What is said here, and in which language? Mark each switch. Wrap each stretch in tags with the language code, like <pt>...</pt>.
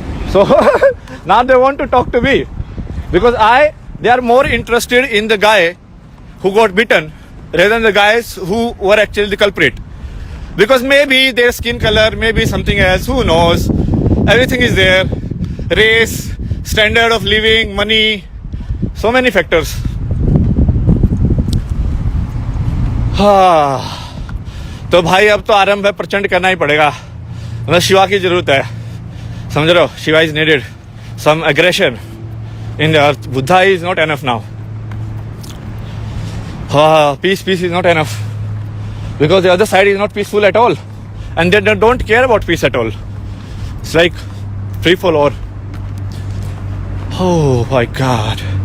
<en>So now they want to talk to me because they are more interested in the guy who got bitten rather than the guys who were actually the culprit. Because maybe their skin color, maybe something else, who knows. Everything is there. Race, standard of living, money, so many factors.</en> <hi>तो भाई अब तो आरंभ है, प्रचंड करना ही पड़ेगा. मतलब शिवा की जरूरत है, समझ रहे हो?</hi> <en>Shiva is needed. Some aggression in the earth. Buddha is not enough now. Peace is not enough because the other side is not peaceful at all, and they don't care about peace at all. It's like free for all. Oh my God.</en>